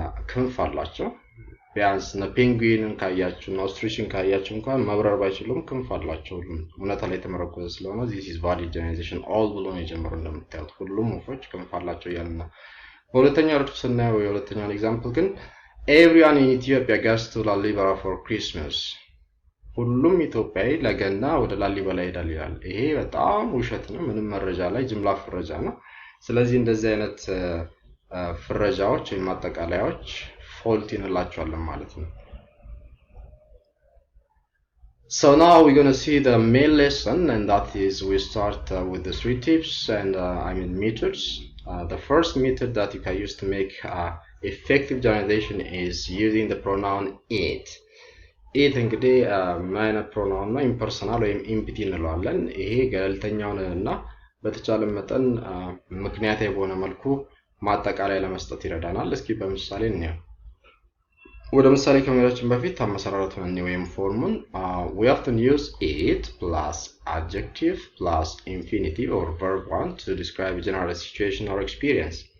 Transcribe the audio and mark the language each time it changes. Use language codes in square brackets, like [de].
[am] ክንፍ አላቸው። ቢያንስ ፔንጉዊንን ካያችሁ ኦስትሪችን ካያችሁ እንኳን መብረር ባይችሉም ክንፍ አላቸው። እውነታ ላይ ተመረኮዘ ስለሆነ [en] this is valid generalization all [am] ብሎ ነው የጀመረው። እንደምታዩት ሁሉም ወፎች ክንፍ አላቸው ያልና በሁለተኛው ረድፍ ስናየው የሁለተኛውን ኤግዛምፕል ግን [en] everyone in Ethiopia goes to Lalibela for Christmas [am] ሁሉም ኢትዮጵያዊ ለገና ወደ ላሊበላ ይሄዳል ይላል። ይሄ በጣም ውሸት ነው። ምንም መረጃ ላይ ጅምላ ፍረጃ ነው። ስለዚህ እንደዚህ አይነት ፍረጃዎች ወይም አጠቃላዮች ፎልት ይነላቸዋለን ማለት ነው። [en] So now we're going to see the main lesson, and that is we start with the 3 tips and methods. The first method that you can use to make effective generalization is using the pronoun it. [am] it እንግዲህ ማይነ ፕሮናውን ነው ኢምፐርሰናል ወይም ኢምፒቲ እንለዋለን። ይሄ ገለልተኛውንና በተቻለ መጠን ምክንያታዊ በሆነ መልኩ ማጠቃለያ ለመስጠት ይረዳናል። እስኪ በምሳሌ እንየው። ወደ ምሳሌ ከመሄዳችን በፊት አመሰራረቱን እንየው ወይም ፎርሙን [en] we often use it plus adjective plus infinitive or verb 1 to describe a general situation or experience.